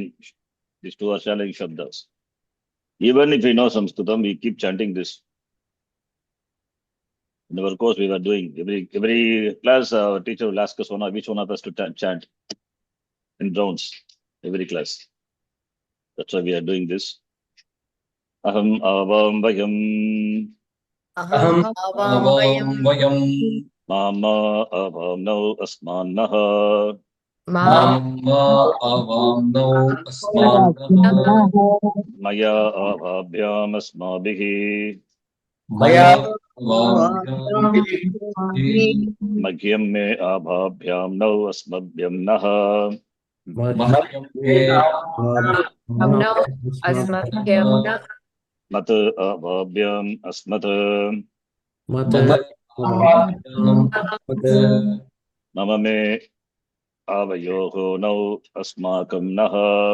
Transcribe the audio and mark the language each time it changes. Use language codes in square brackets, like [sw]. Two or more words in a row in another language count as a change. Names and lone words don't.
[en] These two are challenging shabdas. Even if we know Sanskritam, we keep chanting this. In our course, we were doing every class. Our teacher will ask us which one of us to chant in rounds. Every class. That's why we are doing this. [sa] अहम् आवाम् वयम्. अहम् आवाम् वयम्. माम् आवाम् नौ अस्मान्नः. माम् आवाम् नौ अस्मान्नः. मया आवाभ्याम् अस्माभिः. मया आवाभ्याम् मह्यम् मे आवाभ्याम् नौ अस्मभ्यम् नः. मत् आवाभ्याम् अस्मत्. मम मे आवयोः नौ अस्माकम् नः.